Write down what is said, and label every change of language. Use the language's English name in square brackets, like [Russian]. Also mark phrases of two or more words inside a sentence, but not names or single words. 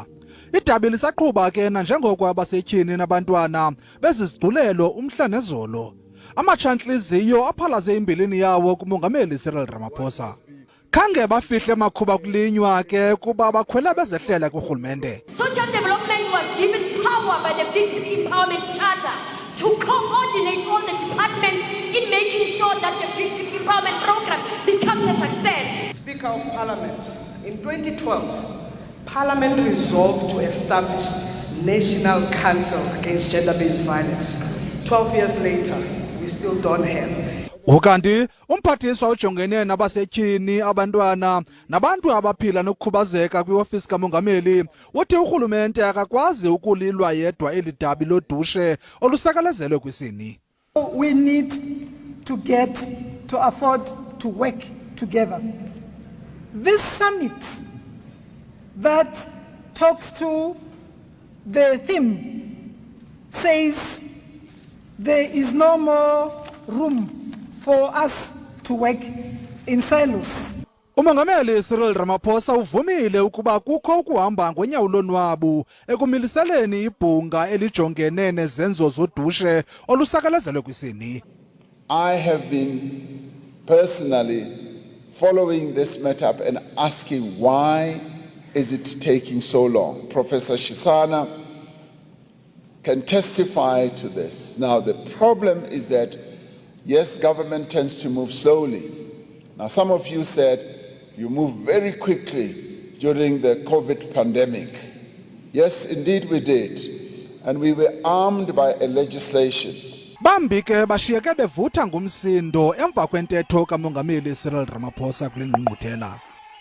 [Xhosa] Idabi lisaqhuba ke nanjengoko abasetyhini nabantwana bezizigculelo umhla nezolo. Amatsha-ntliziyo aphalaze imbilini yawo kuMongameli Cyril Ramaphosa. Khange bafihle makhuba kulinywa ke kuba bakhwela bezehlela kurhulumente. [English] Social development was given power by the Victim Empowerment Charter to coordinate all the departments in making sure that the Victim Empowerment Program becomes a success. Speaker of Parliament, in 2012, Parliament resolved to establish National Council Against Gender-Based Violence. 12 years later, we still don't have. [Xhosa] Ukanti umphathiswa ejongene nabasetyhini abantwana nabantu abaphila nokukhubazeka kwiOfisi kaMongameli uthi urhulumente akakwazi ukulilwa yedwa eli dabi nodushe olusekelezelwe kwisini. [English] We need to afford to work together. This summit that talks to the theme says there is no more room for us to work in silos. [Xhosa] Umongameli Cyril Ramaphosa uvumile ukuba kukho ukuhamba ngonyawo lonwabu ekumiliseleni ibhunga elijongene nezenzo zodushe olusekelezelwe kwisini. [English] I have been personally following this matter up and asking why is it taking so long. Professor Shisana can testify to this. Now the problem is that yes, government tends to move slowly. Now, some of you said you moved very quickly during the COVID pandemic. Yes, indeed we did. And we were armed by a legislation. [Xhosa] Bambi ke bashiyeke bevutha ngumsindo emva kwentetho kaMongameli Cyril Ramaphosa kule ngqungquthela.